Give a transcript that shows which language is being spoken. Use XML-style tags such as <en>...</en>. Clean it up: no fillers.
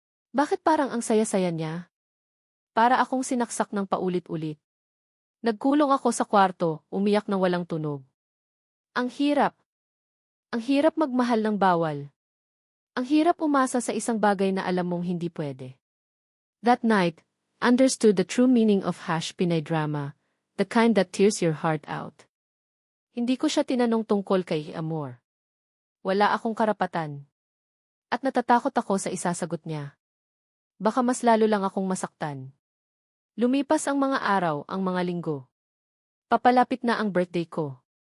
<tl>Bakit parang ang saya-saya niya? Para akong sinaksak ng paulit-ulit. Nagkulong ako sa kwarto, umiyak ng walang tunog. Ang hirap. Ang hirap magmahal ng bawal. Ang hirap umasa sa isang bagay na alam mong hindi pwede.</tl> <en>That night, understood the true meaning of #Pinay drama, the kind that tears your heart out.</en> <tl>Hindi ko siya tinanong tungkol kay Amor. Wala akong karapatan. At natatakot ako sa isasagot niya. Baka mas lalo lang akong masaktan. Lumipas ang mga araw, ang mga linggo. Papalapit na ang birthday ko.</tl>